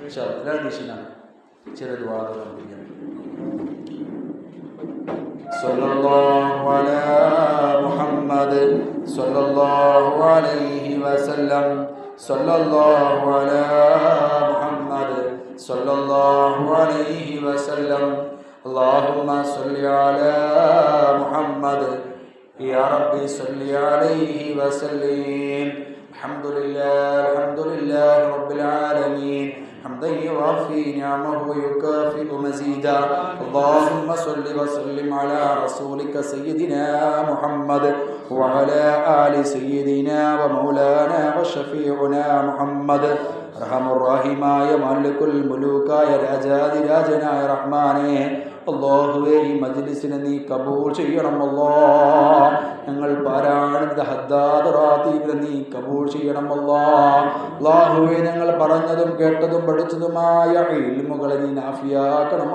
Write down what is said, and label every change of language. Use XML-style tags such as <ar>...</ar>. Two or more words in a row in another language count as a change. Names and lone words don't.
<ar>إن شاء الله</ar> <ml>എല്ലാ ദിശയിലാണ് ചില ദുആകൾ ചെയ്യാം.</ml> <ar>صلى الله على محمد صلى الله عليه وسلم صلى الله على محمد صلى الله عليه وسلم. اللهم صل على محمد يا ربي صل عليه وسلم. الحمد لله رب العالمين حمدا يوافي نعمه ويكافئ مزيدا. اللهم صل وسلم على رسولك سيدنا محمد وعلى آل سيدنا ومولانا وشفيعنا محمد.</ar> <ml>റഹമുറഹിമായ</ml> <ar>ملك الملوك</ar> <ml>രാജാതിരാജനായ റഹ്മാനെ, അല്ലാഹുവേ ഈ മജ്ലിസിനെ നീ കബൂൽ ചെയ്യണം. അല്ലാഹ് ഞങ്ങൾ പാരായണ ഹദ്ദാദ് റാത്തീബിനെ നീ കബൂൽ ചെയ്യണം. അല്ലാഹുവേ ഞങ്ങൾ പറഞ്ഞതും കേട്ടതും പഠിച്ചതുമായ ഇൽമുകളെ നീ നാഫിയാക്കണം.</ml>